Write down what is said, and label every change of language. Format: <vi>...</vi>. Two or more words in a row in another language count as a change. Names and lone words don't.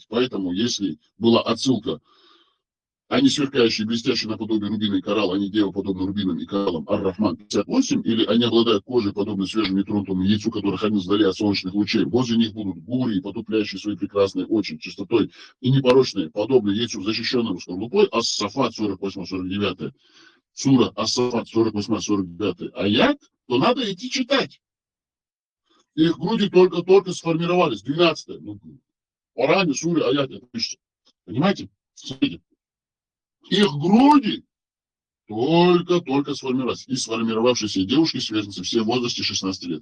<ru>Поэтому, если была отсылка, они сверкающие, блестящие наподобие рубина и коралла, они девы подобны рубинам и кораллам, Ар-Рахман 58, или они обладают кожей, подобной свежему нетронутому яйцу, которое хранится вдали от солнечных лучей. Возле них будут гури, потупляющие свои прекрасные очи чистотой и непорочные, подобные яйцу, защищенному скорлупой. Ас-Сафат 48-49. Сура Ас-Сафат 48-49 аят, то надо идти читать. Их груди только-только сформировались. 12. Ну, в Коране, суре, аят, это пишется. Понимаете? Смотрите. Их груди только-только сформировались. И сформировавшиеся девушки-сверстницы все в возрасте 16 лет.</ru>